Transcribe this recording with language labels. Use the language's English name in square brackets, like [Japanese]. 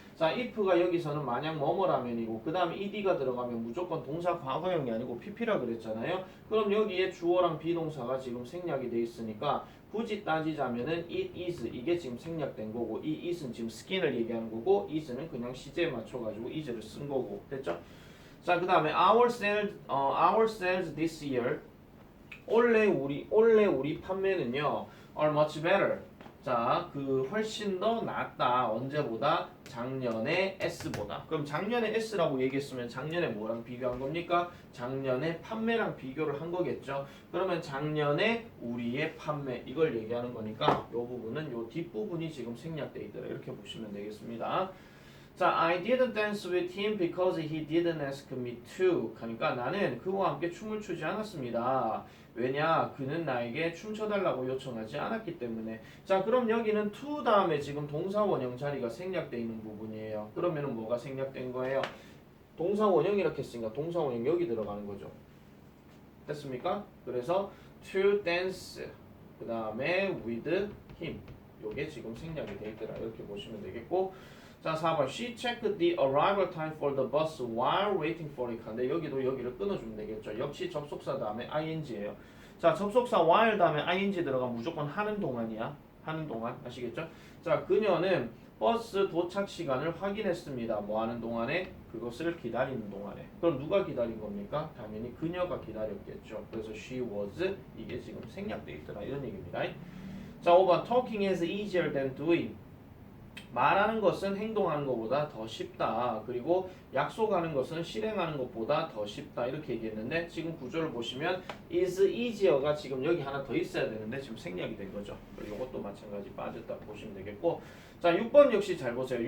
[Korean] 자, if가 여기서는 만약 뭐뭐라면이고 그 다음에 ed가 들어가면 무조건 동사 과거형이 아니고 pp라 그랬잖아요. 그럼 여기에 주어랑 비동사가 지금 생략이 돼 있으니까 굳이 따지자면은 [English] it is [Korean] 이게 지금 생략된 거고 이 is는 지금 skin을 얘기하는 거고 is는 그냥 시제에 맞춰가지고 is를 쓴 거고 됐죠? 자, 그 다음에 [English] our sales this year [Korean] 올해 우리 판매는요 [English] are much better. [Korean] 자, 그 훨씬 더 낫다. 언제보다? 작년에 S보다. 그럼 작년에 S라고 얘기했으면 작년에 뭐랑 비교한 겁니까? 작년에 판매랑 비교를 한 거겠죠. 그러면 작년에 우리의 판매 이걸 얘기하는 거니까 이 부분은 이 뒷부분이 지금 생략돼 있더라. 이렇게 보시면 되겠습니다. [English] 자, I didn't dance with him because he didn't ask me to. [Korean] 그러니까 나는 그와 함께 춤을 추지 않았습니다. 왜냐? 그는 나에게 춤춰달라고 요청하지 않았기 때문에. 자, 그럼 여기는 to 다음에 지금 동사 원형 자리가 생략되어 있는 부분이에요. 그러면은 뭐가 생략된 거예요? 동사 원형 이렇게 했으니까 동사 원형 여기 들어가는 거죠. 됐습니까? 그래서 [English] to dance [Korean] 그 다음에 [English] with him [Korean] 요게 지금 생략이 되어 있더라. 이렇게 보시면 되겠고. 자, 4번. [English] She checked the arrival time for the bus while waiting for it. [Korean] 근데 여기도 여기를 끊어주면 되겠죠. 역시 접속사 다음에 ing예요. 자, 접속사 while 다음에 ing 들어가면 무조건 하는 동안이야. 하는 동안. 아시겠죠? 자, 그녀는 버스 도착 시간을 확인했습니다. 뭐 하는 동안에? 그것을 기다리는 동안에. 그럼 누가 기다린 겁니까? 당연히 그녀가 기다렸겠죠. 그래서 [English] she was [Korean] 이게 지금 생략돼 있더라. 이런 얘기입니다. 자, 5번. [English] Talking is easier than doing. [Korean] 말하는 것은 행동하는 것보다 더 쉽다. 그리고 약속하는 것은 실행하는 것보다 더 쉽다. 이렇게 얘기했는데 지금 구조를 보시면 is easier가 지금 여기 하나 더 있어야 되는데 지금 생략이 된 거죠. 이것도 마찬가지 빠졌다 보시면 되겠고. 자, 6번 역시 잘 보세요.